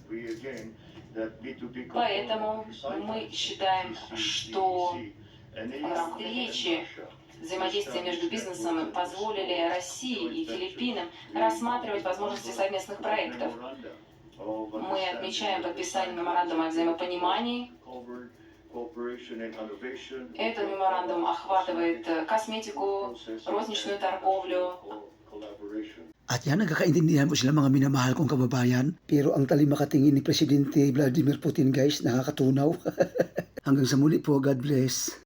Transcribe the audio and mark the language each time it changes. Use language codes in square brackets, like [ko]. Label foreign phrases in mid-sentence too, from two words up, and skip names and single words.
[ru] Поэтому мы считаем, что встречи, взаимодействие между бизнесом позволили России и Филиппинам рассматривать возможности совместных проектов. Мы отмечаем подписание меморандума о взаимопонимании. Этот меморандум охватывает косметику, розничную торговлю. [tl] At yan, nagkakaintindihan po sila mga minamahal kong kababayan. Pero ang talimakatingin ni Presidente Vladimir Putin guys, nakakatunaw. Hanggang sa muli po, [en] God bless.